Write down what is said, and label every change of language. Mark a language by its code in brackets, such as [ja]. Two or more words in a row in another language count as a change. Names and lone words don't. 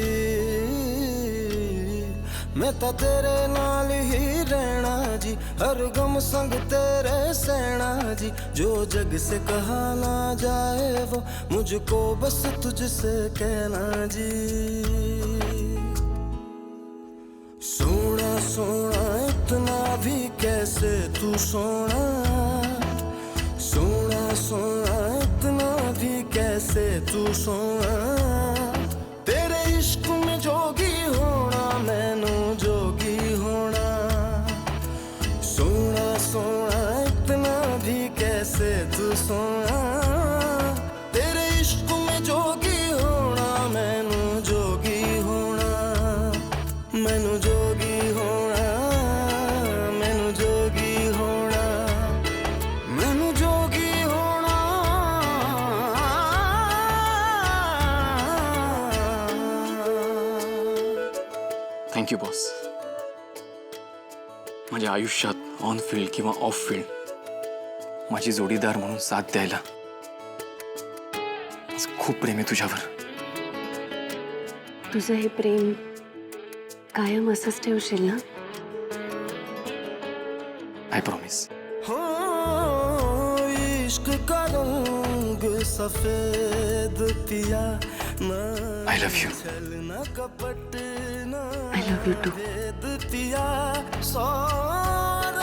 [hi] मैं तो तेरे नाल ही रहना जी, हर गम संग तेरे सहना जी। जो जग से कहा ना जाए वो मुझको बस तुझसे कहना जी। सोना सोना इतना भी कैसे तू सोना, सोना सोना इतना भी कैसे तू सोना। तेरे इश्क में जोगी होना मैनू जोगी होना। सोना सोना इतना भी कैसे तू सोना। तेरे इश्क में जोगी होना मैनू जोगी होना। मैनू जोगी होना, मैनू जोगी होना, मैनू जोगी होना। [en] Thank you boss. [mr] माझ्या आयुष्यात [en] on field [mr] किंवा [en] off field [mr] माझी जोडीदार म्हणून साथ द्यायला माझं खूप प्रेम आहे तुझ्यावर. तुझं हे प्रेम कायम असंच ठेवशील ना? [en] I promise. [hi] हो इश्क का रंग सफेद पिया ना। [en] I love you. [hi] ना कपट ना [en] I love you too. [hi] वेद पिया सौ